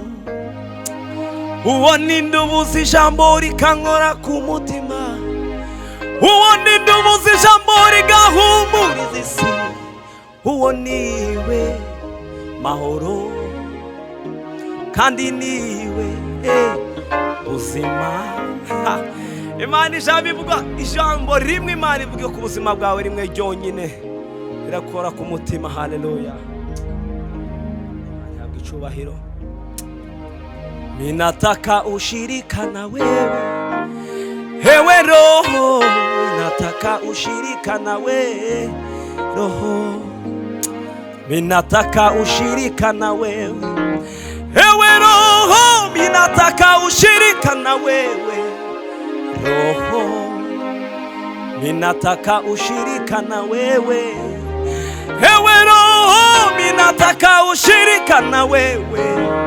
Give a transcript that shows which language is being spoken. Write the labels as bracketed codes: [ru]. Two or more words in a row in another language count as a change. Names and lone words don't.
[rw] Uwo nindubuza ijambo rikankora ku mutima, uwo nindubuza ijambo rigahumuriza isi, uwo niwe mahoro kandi niwe buzima. Imana ijambo ivuga ijambo rimwe, Imana ivuga ku buzima bwawe rimwe ryonyine, irakora ku mutima. Haleluya. Ntabwo icyubahiro. [sw] Ninataka ushirika na wewe, ewe Roho, ninataka ushirika na wewe Roho, ninataka ushirika na wewe, ewe Roho, ninataka ushirika na wewe Roho, ninataka ushirika na wewe, ewe Roho, ninataka ushirika na wewe